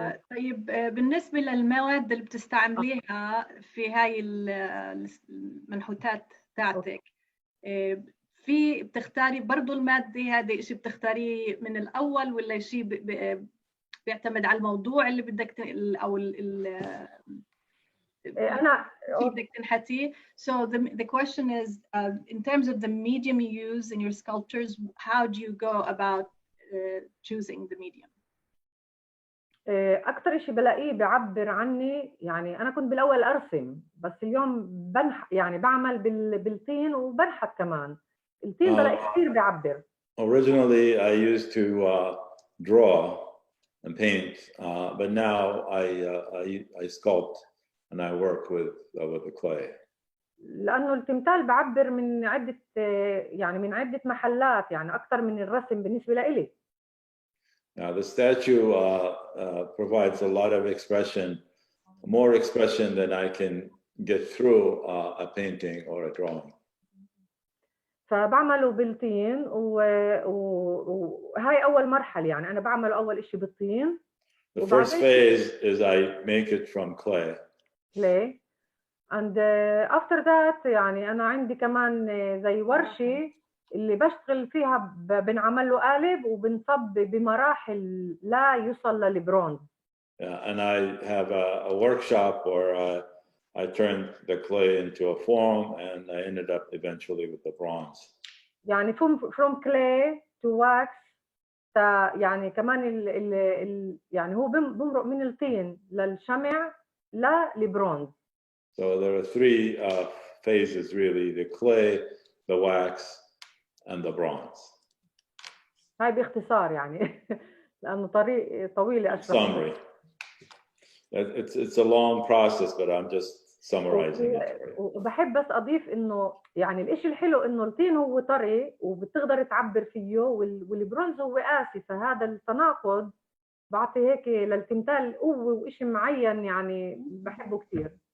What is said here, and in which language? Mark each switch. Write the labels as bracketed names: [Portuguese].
[Arabic] طيب بالنسبة للمواد اللي بتستعمليها في هاي المنحوتات تاعتك، في بتختاري برضو المادة هذا شيء بتختاريه من الأول ولا شيء بيعتمد على الموضوع اللي بدك أو أنا بدك تنحتيه. [English] So the question is, in terms of the medium you use in your sculptures, how do you go about choosing the medium? [Arabic] أكتر شيء بلاقيه بيعبر عني، يعني أنا كنت بالأول أرسم بس اليوم يعني بعمل بالطين وبنحت كمان. الطين بلاقيه كثير بيعبر. [English] Originally I used to draw and paint, but now I sculpt and I work with the clay. [Arabic] لأنه التمثال بعبر من عدة يعني من عدة محلات، يعني أكثر من الرسم بالنسبة لإلي. [English] Now the statue provides a lot of expression, more expression than I can get through a painting or a drawing. [Arabic] فبعمله بالطين وهاي أول مرحلة، يعني أنا بعمله أول إشي بالطين. [English] The first phase is I make it from clay. Clay. And after that [Arabic] يعني أنا عندي كمان زي ورشة اللي بشتغل فيها بنعمل له قالب وبنصب بمراحل لا يوصل للبرونز. [English] And I have a workshop where I turned the clay into a form and I ended up eventually with the bronze. [Arabic] يعني [English] from clay to wax [Arabic] يعني كمان يعني هو بمرق من الطين للشمع للبرونز. [English] So there are three phases really: the clay, the wax, and the bronze. [Arabic] هاي باختصار يعني لأنه طريق طويل أشرح. [English] Summary. It's a long process, but I'm just summarizing it. [Arabic] وبحب بس أضيف إنه يعني الإشي الحلو إنه الطين هو طري وبتقدر تعبر فيه والبرونز هو قاسي، فهذا التناقض بعطي هيك للتمثال قوة وإشي معين يعني بحبه كثير.